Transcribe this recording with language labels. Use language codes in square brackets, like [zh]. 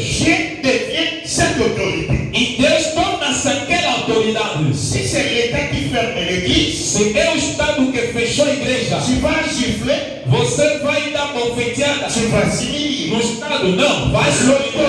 [fr] Dieu devient cette autorité. [pt] E Deus torna-se aquela autoridade. [fr] Si c'est l'État qui ferme l'église, [pt] Se é o Estado que fechou a igreja, [fr] tu vas gifler, [pt] você vai dar bofeteada. [fr] tu vas s'humilier. [pt] No Estado não, vai se humilhar.